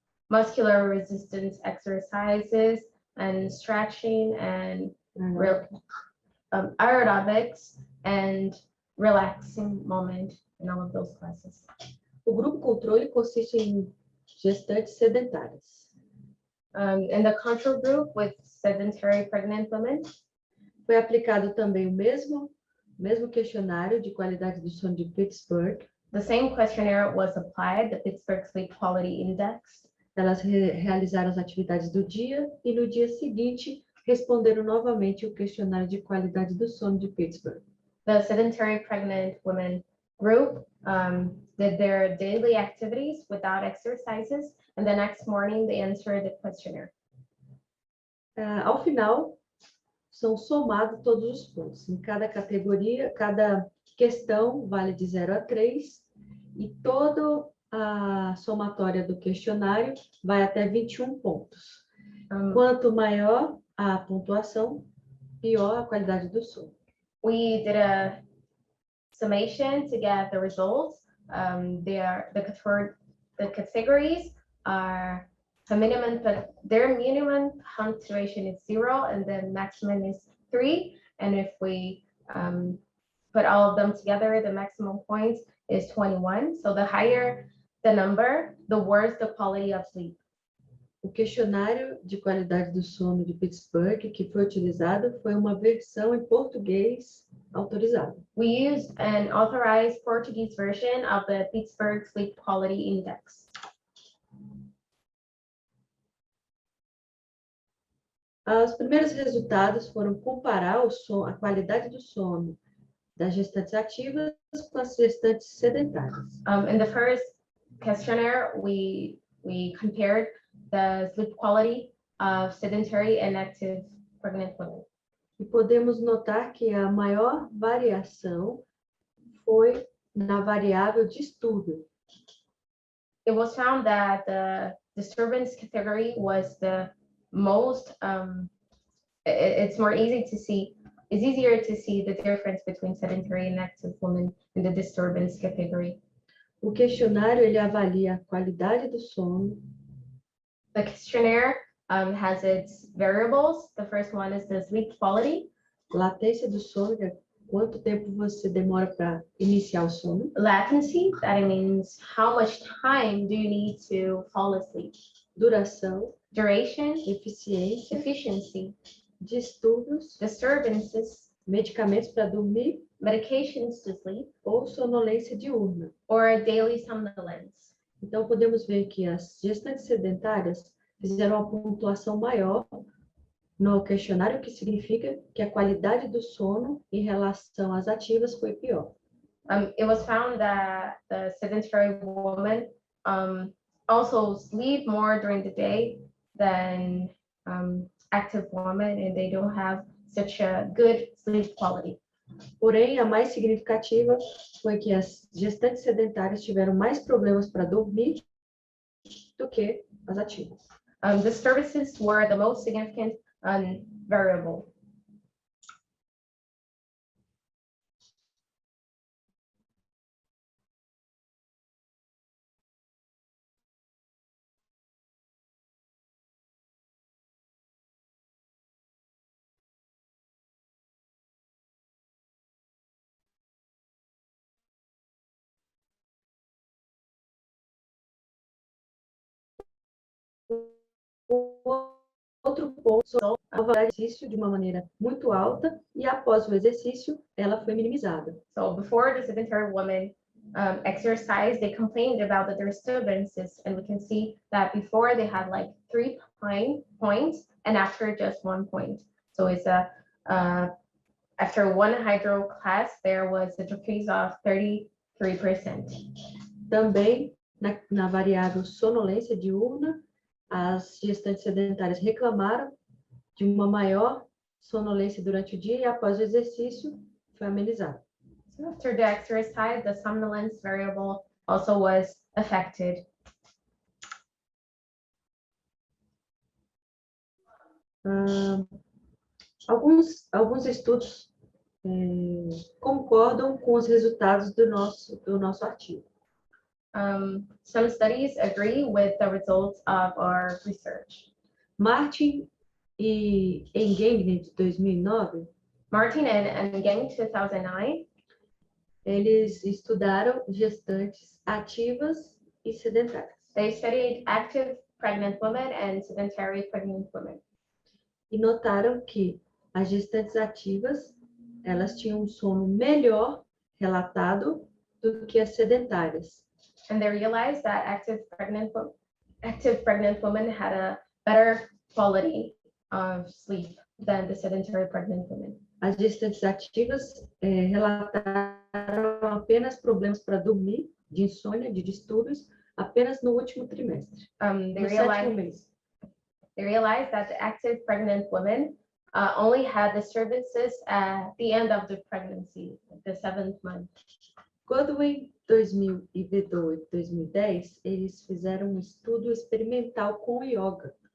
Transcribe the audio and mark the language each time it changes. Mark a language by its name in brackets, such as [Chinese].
[English] Muscular resistance exercises and stretching and aerobics and relaxing moment in all of those classes. [Portuguese] O grupo controle consiste em gestantes sedentárias. [English] In the control group with sedentary pregnant women, [Portuguese] foi aplicado também o mesmo questionário de qualidade do sono de Pittsburgh. [English] The same questionnaire was applied, the Pittsburgh Sleep Quality Index. [Portuguese] Elas realizaram as atividades do dia e no dia seguinte responderam novamente o questionário de qualidade do sono de Pittsburgh. [English] The sedentary pregnant women group did their daily activities without exercises, and the next morning they answered the questionnaire. [Portuguese] Ao final, são somados todos os pontos. Em cada categoria, cada questão vale de 0 a 3, e toda a somatória do questionário vai até 21 pontos. Quanto maior a pontuação, pior a qualidade do sono. [English] We did a summation to get the results. The categories are their minimum punctuation is 0 and then maximum is 3. And if we put all of them together, the maximum points is 21. So the higher the number, the worse the quality of sleep. [Portuguese] O questionário de qualidade do sono de Pittsburgh que foi utilizado foi uma versão em português autorizada. [English] We used an authorized Portuguese version of the Pittsburgh Sleep Quality Index. [Portuguese] Os primeiros resultados foram comparar a qualidade do sono das gestantes ativas com as gestantes sedentárias. [English] In the first questionnaire, we compared the sleep quality of sedentary and active pregnant women. [Portuguese] E podemos notar que a maior variação foi na variável distúrbio. [English] It was found that the disturbance category was the most, it's easier to see the difference between sedentary and active women in the disturbance category. [Portuguese] O questionário ele avalia a qualidade do sono. [English] The questionnaire has its variables. The first one is the sleep quality. [Portuguese] Latência do sono, que é quanto tempo você demora para iniciar o sono. [English] Latency, that means how much time do you need to fall asleep. [Portuguese] Duração. [English] Duration. [Portuguese] Eficiência. [English] Efficiency. [Portuguese] Distúrbios. [English] Disturbances. [Portuguese] Medicamentos para dormir. [English] Medications to sleep. [Portuguese] Ou sonolência diurna. [English] Or daily somnolence. [Portuguese] Então, podemos ver que as gestantes sedentárias fizeram uma pontuação maior no questionário, o que significa que a qualidade do sono em relação às ativas foi pior. [English] It was found that the sedentary women also sleep more during the day than active women, and they don't have such a good sleep quality. [Portuguese] Porém, a mais significativa foi que as gestantes sedentárias tiveram mais problemas para dormir do que as ativas. [English] Disturbances were the most significant variable. [Portuguese] Outro ponto, a exercício de uma maneira muito alta e após o exercício ela foi minimizada. [English] So before the sedentary women exercise, they complained about the disturbances, and we can see that before they had like 3 points, and after just 1 point. So it's after one hydro class, there was a decrease of 33%. [Portuguese] Também na variável sonolência diurna, as gestantes sedentárias reclamaram de uma maior sonolência durante o dia e após o exercício foi amenizado. [English] So after the exercise, the somnolence variable also was affected. [Portuguese] Alguns estudos concordam com os resultados do nosso artigo. [English] Some studies agree with the results of our research. [Portuguese] Martin e Engeng, de 2009, [English] Martin and Gang, 2009, [Portuguese] eles estudaram gestantes ativas e sedentárias. [English] They studied active pregnant women and sedentary pregnant women. [Portuguese] E notaram que as gestantes ativas, elas tinham um sono melhor relatado do que as sedentárias. [English] And they realized that active pregnant women had a better quality of sleep than the sedentary pregnant women. [Portuguese] As gestantes ativas relataram apenas problemas para dormir, de insônia, de distúrbios, apenas no último trimestre, [English] They [Portuguese] no sétimo mês. [English] realized that the active pregnant women only had disturbances at the end of the pregnancy, the 7th month. [Portuguese] Quando em 2008, 2010, eles fizeram um estudo experimental com yoga.